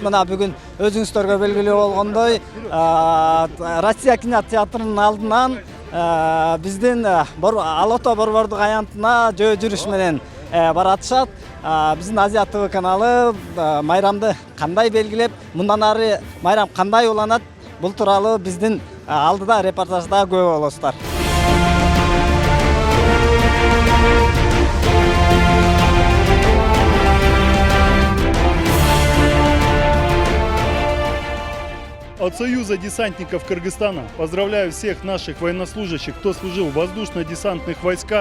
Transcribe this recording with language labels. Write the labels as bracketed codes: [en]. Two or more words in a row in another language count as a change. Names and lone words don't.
[ky] Мына бүгүн өзүңүздөргө белгилүү болгондой Россия кинотеатрынын алдынан биздин Алото борбордук аянтына жөө жүрүш менен баратышат. Биздин Азия ТВ каналы майрамды кандай белгилеп, мындан ары майрам кандай уланат, бул тууралуу биздин алдыда репортажда көрө болосуздар. [ru] От Союза десантников Кыргызстана поздравляю всех наших военнослужащих, кто служил в воздушно-десантных войсках.